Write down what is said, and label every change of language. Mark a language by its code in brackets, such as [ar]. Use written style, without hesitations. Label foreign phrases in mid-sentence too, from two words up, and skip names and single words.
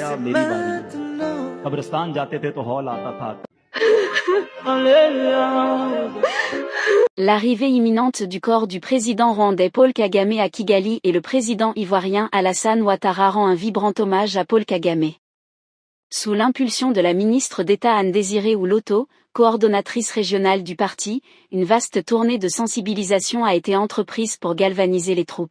[hi] तेरी बारी। कब्रिस्तान जाते थे तो हौल आता था। [fr] L'arrivée imminente du corps du président rwandais Paul Kagame à Kigali et le président ivoirien Alassane Ouattara rend un vibrant hommage à Paul Kagame. Sous l'impulsion de la ministre d'État Anne-Désirée Ouloto, coordonnatrice régionale du parti, une vaste tournée de sensibilisation a été entreprise pour galvaniser les troupes.